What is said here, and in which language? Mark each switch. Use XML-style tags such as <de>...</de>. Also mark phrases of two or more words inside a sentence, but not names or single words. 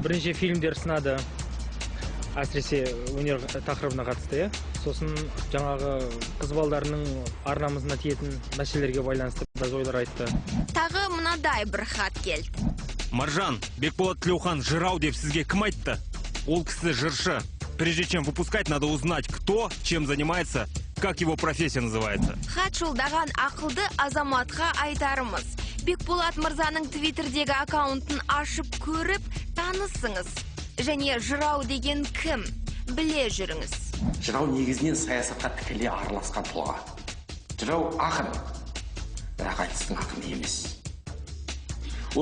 <kk>Бірінші фильмдер сынады, әсіресе өнер тақырыбына қатысты, сосын жаңағы қыз балдарының арнамызына тиетін мәселелерге байланысты біраз ойлар айтты. Тағы мынадай бір хат келді. Маржан, Бекболат Тілеухан жырау деп сізге кім айтты? Ол кісі жыршы.</kk> <ru>Прежде чем выпускать, надо узнать, кто чем занимается, как его профессия называется.</ru> <kk>Хат жолдаған ақылды азаматқа айтарымыз. Бекболат мырзаның Твиттердегі аккаунтын ашып көріп, танысыңыз. Және жырау деген кім? Біле жүріңіз. Жырау негізінен саясатқа тікелей араласқан тұлға. Жырау ақын, бірақ айтыстың ақыны емес.</kk>